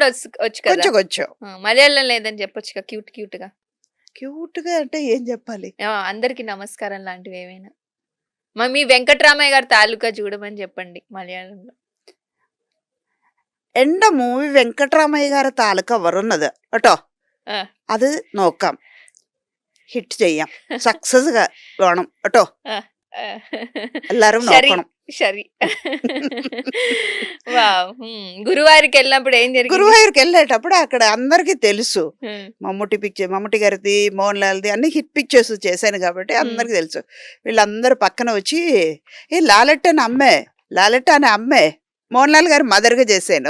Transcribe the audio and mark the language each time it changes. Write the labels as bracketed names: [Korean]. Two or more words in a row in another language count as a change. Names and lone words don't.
[Telugu] కూడా వచ్చు కదా! కొంచెం కొంచెం. ఆ! మలయాళం లేదని చెప్పొచ్చుగా క్యూట్‌గా. క్యూట్‌గా అంటే ఏం చెప్పాలి? ఆ! అందరికి నమస్కారం లాంటివేవైనా. మీ వెంకట్రామయ్య గారి తాలూకా చూడమని చెప్పండి మలయాళంలో. 'ఎండ' మూవీ వెంకటరామయ్య గారి [Malayalam] താലൂക്ക് വരുന്നത് കേട്ടോ. ఆ! അത് നോക്കാം. ഹിറ്റ് ചെയ്യാം. സക്സസ്‌గా വേണം കേട്ടോ. ఆ! ఆ! എല്ലാരും షరి. നോക്കണം. షరి. వావ్! [Telugu] గురువారికెళ్ళినప్పుడు ఏం జరిగింది? గురువాయూర్‌కెళ్ళేటప్పుడు అక్కడ అందరికీ తెలుసు. హ్మ్. మమ్ముట్టి గారిది, మోహన్ లాల్‌ది అన్ని హిట్ పిక్చర్స్ చేశాను కాబట్టి హ్మ్. అందరికి తెలుసు. వీళ్ళందరూ పక్కన వచ్చి లాలెట్ అనే అమ్మే మోహన్ లాల్ గారి మదర్‌గా చేశాను.